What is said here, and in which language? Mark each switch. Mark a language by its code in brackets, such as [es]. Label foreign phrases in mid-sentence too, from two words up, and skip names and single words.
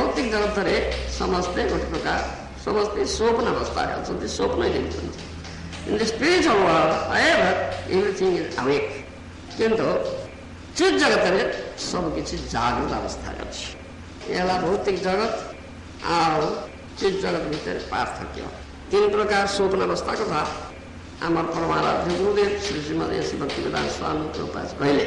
[or] ଜଗତରେ ସମସ୍ତେ ଗୋଟେ ପ୍ରକାର ସମସ୍ତେ ସ୍ୱପ୍ନ ଅବସ୍ଥାରେ ଅଛନ୍ତି, ସ୍ୱପ୍ନ ଦେଖୁଛନ୍ତି। [en] In the spiritual world, however, everything is awake. [or] କିନ୍ତୁ ଚିତ୍ ଜଗତରେ ସବୁ କିଛି ଜାଗ୍ରତ ଅବସ୍ଥାରେ ଅଛି। ଏ ହେଲା ଭୌତିକ ଜଗତ ଆଉ ଚିତ୍ ଜଗତ ଭିତରେ ପାର୍ଥକ୍ୟ। ତିନି ପ୍ରକାର ସ୍ୱପ୍ନ ଅବସ୍ଥା କଥା ଆମର ପରମାରାଧ୍ୟ ଗୁରୁଦେବ ଶ୍ରୀ ଶ୍ରୀମଦ୍ ଏସ୍ ଭକ୍ତିବେଦାନ୍ତ ସ୍ୱାମୀ ପ୍ରଭୁପାଦ କହିଲେ।